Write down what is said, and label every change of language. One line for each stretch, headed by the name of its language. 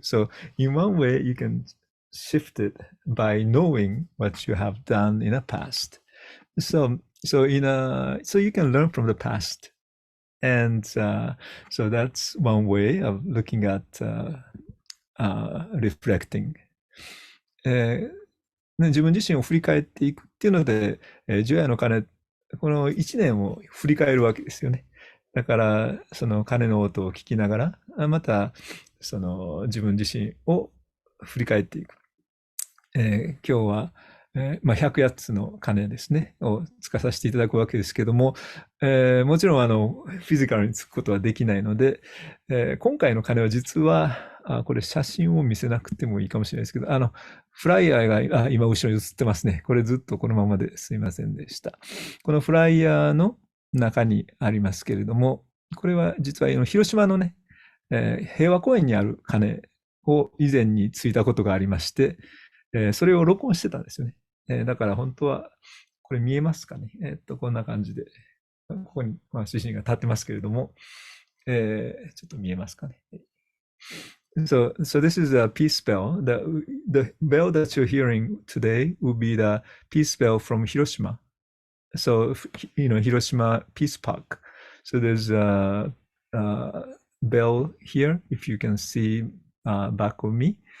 English: So in one way, you can shift it by knowing what you have done in the past. So you can learn from the past, and so that's one way of looking at reflecting.
Japanese: 自分自身を振り返っていくっていうので、除夜の鐘、この一年を振り返るわけですよね。だから、その鐘の音を聞きながら、また、その自分自身を振り返っていく。今日は、108つの鐘ですね、をつかさせていただくわけですけども、もちろんフィジカルにつくことはできないので、今回の鐘は実は、これ写真を見せなくてもいいかもしれないですけど、フライヤーが、今後ろに映ってますね。これずっとこのままですいませんでした。このフライヤーの中にありますけれども、これは実は広島のね、平和公園にある鐘を以前についたことがありまして、それを録音してたんですよね。だから本当は、これ見えますかね。こんな感じで、ここに、主人が立ってますけれども、ちょっと見えますかね。
English: So this is a peace bell. The bell that you're hearing today will be the peace bell from Hiroshima. So, Hiroshima Peace Park. So there's a bell here, if you can see back of me.